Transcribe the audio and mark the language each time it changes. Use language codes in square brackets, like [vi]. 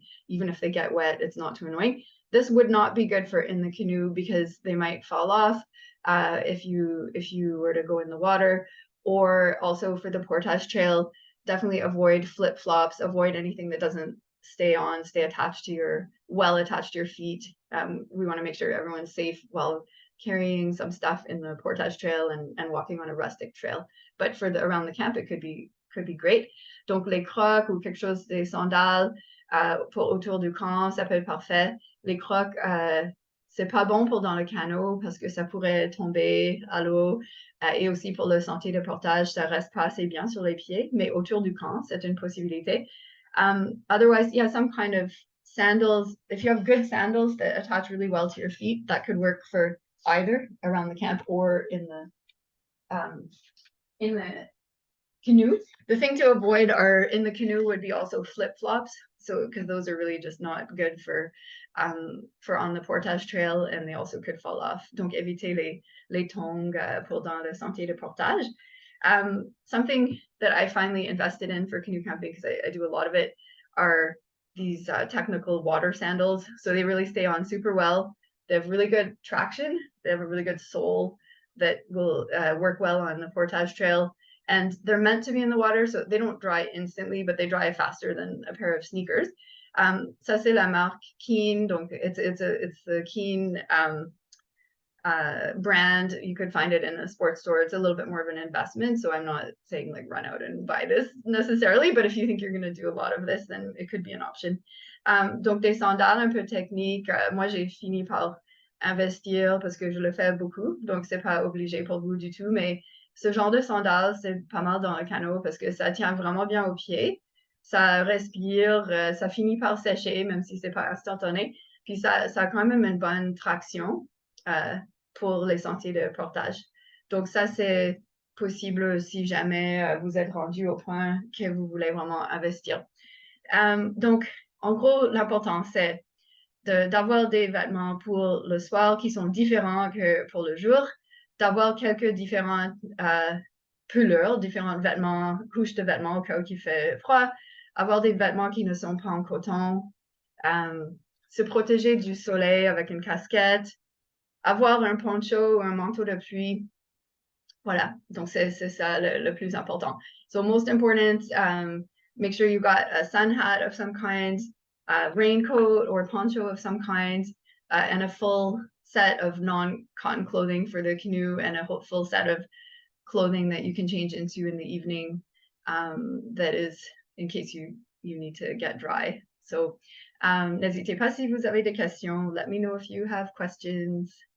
[en] Even if they get wet, it's not too annoying. This would not be good for in the canoe because they might fall off if you were to go in the water, or also for the portage trail, definitely avoid flip-flops, avoid anything that doesn't stay attached to your feet. We want to make sure everyone's safe while carrying some stuff in the portage trail and walking on a rustic trail. But for around the camp, it could be great. [fr] Donc les crocs ou quelque chose des sandales pour autour du camp, ça peut être parfait. Les crocs, c'est pas bon pour dans le canot parce que ça pourrait tomber à l'eau. Et aussi pour le sentier de portage, ça reste pas assez bien sur les pieds, mais autour du camp, c'est une possibilité. [en] Otherwise, yeah, some kind of sandals. If you have good sandals that attach really well to your feet, that could work for either around the camp or in the canoe. The thing to avoid are in the canoe would be also flip-flops. So, because those are really just not good for on the portage trail, and they also could fall off. [fr] Donc, évitez les tongs pour dans le sentier de portage. [en] Something that I finally invested in for canoe camping, because I do a lot of it, are these technical water sandals. So they really stay on super well. They have really good traction. They have a really good sole that will work well on the portage trail. And they're meant to be in the water, so they don't dry instantly, but they dry faster than a pair of sneakers. [fr] Ça c'est la marque Keen, donc [en] it's the Keen brand. You could find it in a sports store. It's a little bit more of an investment, so I'm not saying like run out and buy this necessarily, but if you think you're going to do a lot of this, then it could be an option. [fr] Donc des sandales un peu techniques. Moi j'ai fini par investir parce que je le fais beaucoup, donc c'est pas obligé pour vous du tout, mais ce genre de sandales, c'est pas mal dans le canot parce que ça tient vraiment bien aux pieds. Ça respire, ça finit par sécher, même si c'est pas instantané. Puis ça a quand même une bonne traction pour les sentiers de portage. Donc ça, c'est possible si jamais vous êtes rendu au point que vous voulez vraiment investir. Donc, en gros, l'important, c'est d'avoir des vêtements pour le soir qui sont différents que pour le jour, d'avoir quelques différentes couleurs, différents vêtements, couches de vêtements au cas où il fait froid, avoir des vêtements qui ne sont pas en coton, se protéger du soleil avec une casquette, avoir un poncho ou un manteau de pluie. Voilà, donc c'est ça le plus important. [en] So most important, make sure you got a sun hat of some kind, a raincoat or poncho of some kind, and a full set of non-cotton clothing for the canoe, and a full set of clothing that you can change into in the evening, that is in case you need to get dry. So [fr] n'hésitez pas si vous avez des questions. [en] Let me know if you have questions.